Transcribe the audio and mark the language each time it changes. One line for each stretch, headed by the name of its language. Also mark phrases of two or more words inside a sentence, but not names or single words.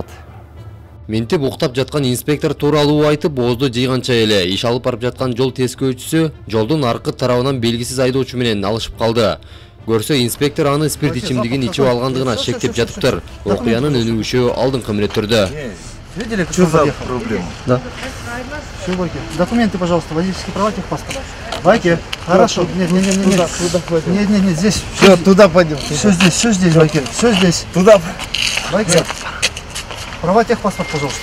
Kyrgyz: Ментип уктап жаткан инспектор тууралуу айтып, оозду жыйганча эле иш алып барып жаткан жол тескөөчүсү жолдун аркы тарабынан белгисиз айдоочу менен алышып калды. Көрсө инспектор аны спирт ичимдигин ичип алгандыгына шектеп жатыптыр. Окуянын өнүгүшү алдыңкы мүнөттөрдө.
Russian: Видели, что за проблема? Да. Все, Вайки. Документы, пожалуйста, водительские права, техпаспорт. Вайки, хорошо. Нет, здесь. Все, туда пойдем. Все здесь, Вайки. Все здесь. Туда. Вайки. Права, техпаспорт, пожалуйста.